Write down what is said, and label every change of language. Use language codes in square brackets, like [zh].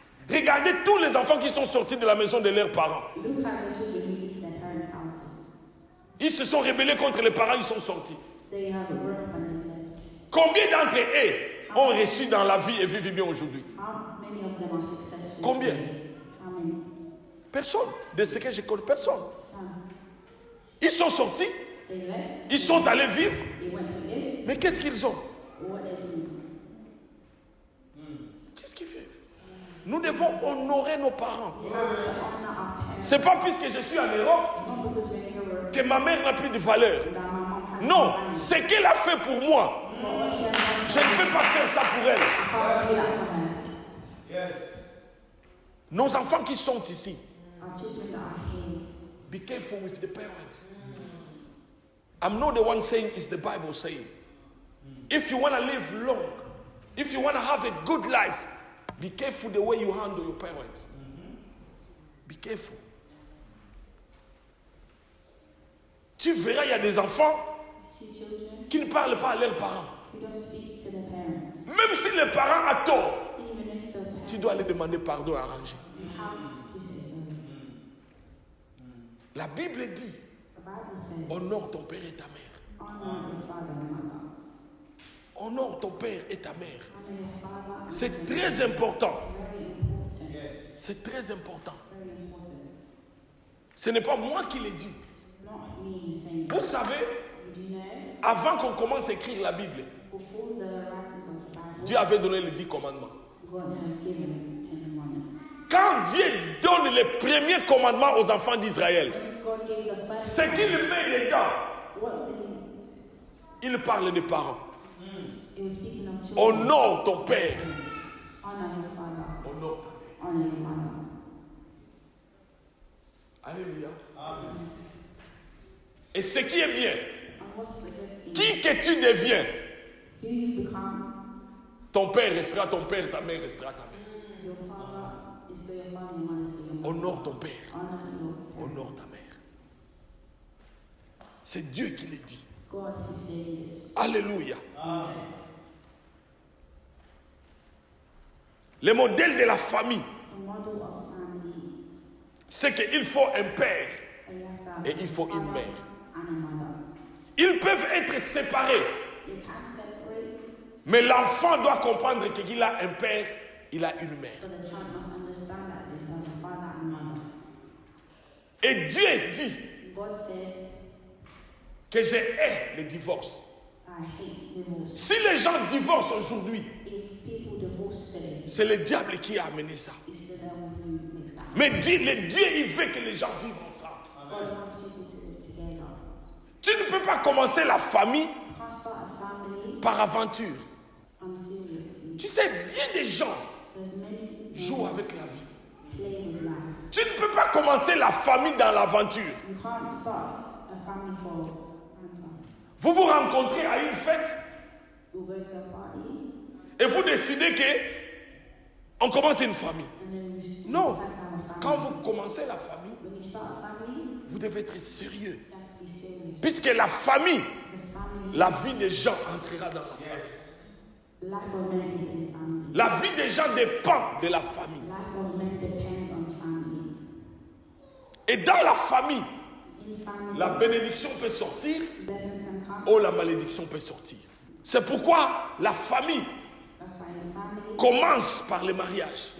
[fr] Regardez tous les enfants qui sont sortis de la maison de leurs parents. [en] Look at the children who leave their parents' houses. [fr] Ils se sont rebellés contre les parents, ils sont sortis. [en] They have a grown up and they left. [fr] Combien d'entre eux ont réussi dans la vie et vivent bien aujourd'hui? [en] How many of them are successful? [fr] Combien? [en] today? How many? [fr] Personne. De ce que je connais, personne. [en] None. [fr] Ils sont sortis, [en] They left. [fr] ils sont allés vivre, [en] They went to live. [fr] Mais qu'est-ce qu'ils ont? [en] What they do. [fr] Qu'est-ce qu'ils font? Nous devons honorer nos parents. [en] We have to honor our parents. [fr] C'est pas puisque je suis en Europe [en] Not because we're in Europe [fr] que ma mère n'a plus de valeur. [en] that my mom has [fr] Non, [en] no value. [fr] ce qu'elle a fait pour moi, [en] But what she has done [fr] je ne peux pas faire ça pour elle. [en] I can't do that for her. Yes. [fr] Nos enfants qui sont ici, [en] Our children that are here. be careful with the parents. I'm not the one saying, it's the Bible saying. If you want to live long, if you want to have a good life, be careful the way you handle your parents. Be careful. [fr] Tu verras, il y a des enfants [en] See children [fr] qui ne parlent pas à leurs parents. [en] who don't speak to their parents. [fr] Même si le parent a tort, [en] Even if the parents, [fr] tu dois aller demander pardon à arranger. [en] you have to say sorry. [fr] La Bible dit, [en] The Bible says, [fr] honore ton père et ta mère. [en] honor your father and mother. [fr] Honore ton père et ta mère. [en] Honor your father and [fr] C'est très important. [en] very important. Yes. [fr] C'est très important. [en] Very important. [fr] Ce n'est pas moi qui l'ai dit. [en] Not me saying [fr] Vous savez, [en] do you know, [fr] avant qu'on commence à écrire la Bible, [en] before the writers of the Bible, [fr] Dieu avait donné les 10 commandements. [en] God had given 10 commandments. [fr] Quand Dieu donne les premiers commandements aux enfants d'Israël, [en] When God gave the first [fr] ce qu'il met dedans, [en] what did [fr] il parle des parents. [en] he was speaking of children. [fr] Honore ton père. [en] Honor your father. [fr] Honore. [en] Honor your mother. [fr] Alléluia. Amen. Et ce qui est bien, [en] And what's the good thing? [fr] qui que tu deviens, [en] Who you become, [fr] ton père restera ton père, ta mère restera ta mère. [en] your father is still your father, your mother is still your mother. [fr] Honore ton père. [en] Honor your parents. [fr] Honore ta mère. C'est Dieu qui le dit. [en] God who said this. [fr] Alléluia. Amen. Le modèle de la famille, [en] The model of family. [fr] c'est qu'il faut un père. [en] And you have to have [fr] Et il faut [en] a [fr] une [en] father [fr] mère. [en] and a mother. [fr] Ils peuvent être séparés, [en] They can't separate, [fr] mais l'enfant doit comprendre qu'il a un père, il a une mère. [en] but the child must understand that they have a father and mother. [fr] Et Dieu dit [en] God says, [fr] que je hais le divorce. [en] I hate divorce. [fr] Si les gens divorcent aujourd'hui, [en] If people divorce today, [fr] c'est le diable qui a amené ça. [en] it's the devil who makes that. [fr] Mais le Dieu, il veut que les gens vivent ensemble. [en] God wants people to live together. [fr] Tu ne peux pas commencer la famille [en] You can't start a family [fr] par aventure. [en] unseriously. [fr] Tu sais, bien des gens [en] There's many people [fr] jouent avec la vie. [en] play with life. [fr] Tu ne peux pas commencer la famille dans l'aventure. [en] You can't start a family for ransom. [fr] Vous vous rencontrez à une fête [en] You go to a party [fr] et vous décidez que on commence une famille. [en] and then you [fr] Non. [en] decide to have a family. [fr] Quand vous commencez la famille, [en] When you start a family, [fr] vous devez être sérieux. [en] you have to be serious. [fr] Puisque la famille, [en] Because family, [fr] la vie des gens entrera dans la famille. [en] life of men is in family. [fr] La vie des gens dépend de la famille. [en] Life of men depends on family. [fr] Et dans la famille, [en] In family, [fr] la bénédiction peut sortir [en] blessing can come. [fr] ou la malédiction peut sortir. C'est pourquoi la famille [en] That's why in family, [fr] commence par le mariage.